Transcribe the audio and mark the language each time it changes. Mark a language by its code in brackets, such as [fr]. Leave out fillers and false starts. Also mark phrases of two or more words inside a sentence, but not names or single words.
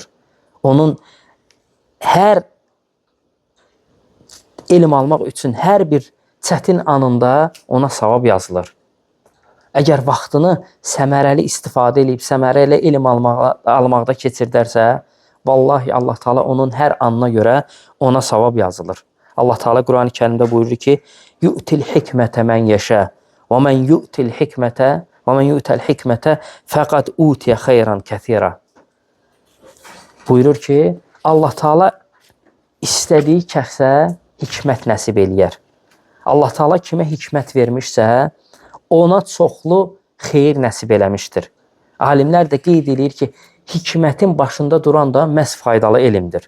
[az] Onun hər elm almaq üçün hər bir çətin anında ona savab yazılır. Əgər vaxtını səmərəli istifadə edib, səmərəli elm almaqda keçirdərsə, vallahi Allah Taala onun hər anına görə ona savab yazılır. Allah Taala Quran-ı Kərimdə buyurur ki: [ar] "يؤتي الحكمة من يشاء ومن يؤتي الحكمة ومن يؤت الحكمة فقد أوتي خيرا كثيرا." [az] Buyurur ki, Allah Taala istədiyi kəsə hikmət nəsib eləyər. Allah Taala kimə hikmət vermişsə, ona çoxlu xeyir nəsib eləmişdir. Alimlər də qeyd edir ki, hikmətin başında duran da məhz faydalı elmdir.